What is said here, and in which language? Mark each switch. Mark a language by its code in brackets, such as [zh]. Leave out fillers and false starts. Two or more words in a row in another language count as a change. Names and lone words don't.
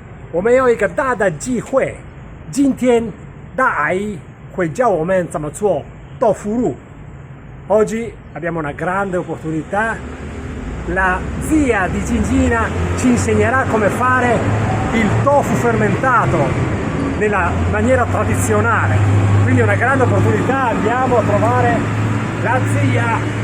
[zh] 我们有一个大的机会，今天大阿姨会教我们怎么做豆腐乳。 [it] Oggi abbiamo una grande opportunità. La zia di Gingina ci insegnerà come fare il tofu fermentato nella maniera tradizionale. Quindi è una grande opportunità, andiamo a trovare la zia.